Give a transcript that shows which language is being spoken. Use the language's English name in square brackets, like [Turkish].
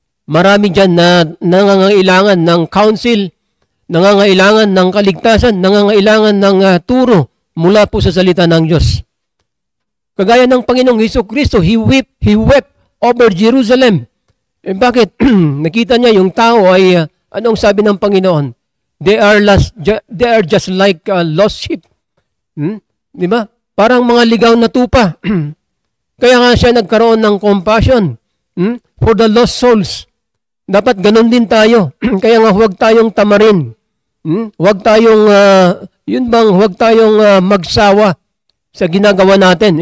[Filipino] Marami dyan na nangangailangan ng counsel, nangangailangan ng kaligtasan, nangangailangan ng turo mula po sa salita ng Diyos. Kagaya ng Panginoong Hesus-Kristo, [English] He wept over Jerusalem. [Filipino] Bakit? Nakita niya yung tao ay, anong sabi ng Panginoon? [English] They are just like lost sheep. [Filipino] Di ba? Parang mga ligaw na tupa. Kaya nga siya nagkaroon ng [English] compassion for the lost souls. [Filipino] Dapat ganun din tayo. Kaya nga huwag tayong tamarin. Huwag tayong, huwag tayong magsawa sa ginagawa natin.